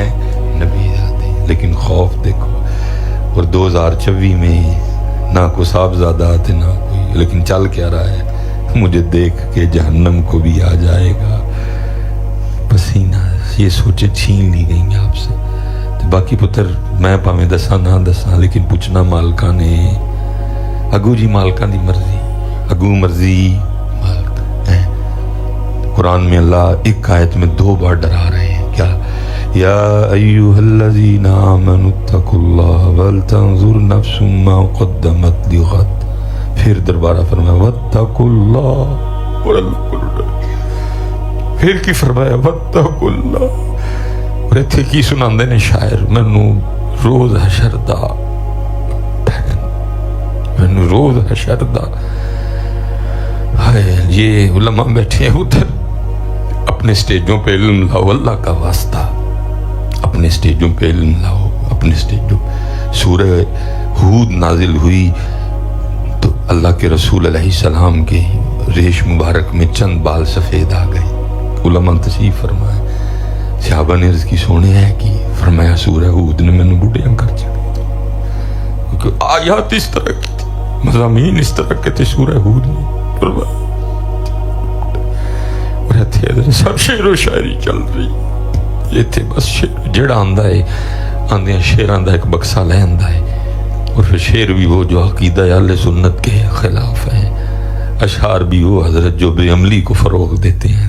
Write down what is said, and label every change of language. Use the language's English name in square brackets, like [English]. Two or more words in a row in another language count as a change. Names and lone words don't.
[Urdu] نبی زادے. لیکن خوف دیکھو. اور 2024 میں نہ کوئی صاحبزادہ تھے نہ کوئی، لیکن چل کیا رہا ہے؟ مجھے دیکھ کے جہنم کو بھی آ جائے گا پسینہ. یہ سوچیں چھین لی گئیں آپ سے. [Punjabi] تو باقی پتر میں پاویں دساں نہ دساں، لیکن پوچھنا مالکاں نے اگو جی، مالکاں دی مرضی، اگو مرضی مالکاں. [Urdu] قرآن میں اللہ ایک آیت میں 2 بار ڈرا رہے ہیں. [Arabic] کیا؟ یا ایھا الذین آمنوا اتقوا اللہ ولتنظر نفس ما قدمت لغد. [Urdu] پھر دربارہ فرمایا [Arabic] واتقوا اللہ، [Urdu] اور اللہ کو ڈر. [Punjabi] پھر کی فرمایا [Arabic] واتقوا اللہ. [Punjabi] اور اتھے کی سناندے نے شاعر، مینوں روز حشر دا ڈھن، مینوں روز حشر دا. [Urdu] یہ علماء بیٹھے ہیں ادھر، اپنے سٹیجوں پہ علم لاؤ، اللہ کا واسطہ اپنے سٹیجوں پہ علم لاؤ، اپنے سٹیجوں. سورہ ہود نازل ہوئی تو اللہ کے رسول علیہ السلام کے ریش مبارک میں چند بال سفید آ گئے. علماء تشریف فرمائے، صحابہ نے عرض کی سونے ہے کہ فرمایا سورہ ہود نے میں نے بڑھیا کر چڑھی، کیونکہ آیات اس طرح کی تھی، مضامین اس طرح کے تھے سورہ ہود نے. اور [Punjabi] اتھے سب شعرو شاعری چل رہی، اتھے بس شعر جیڑا آندا ہے، آندیاں شعراں دا ایک بکسہ لے آندا ہے, [Urdu] आंदियां शेरां दा एक बक्सा ले आंदा है, اور پھر شعر بھی وہ جو عقیدہ اہل سنت کے خلاف ہے، اشعار بھی وہ حضرت جو بےعملی کو فروغ دیتے ہیں.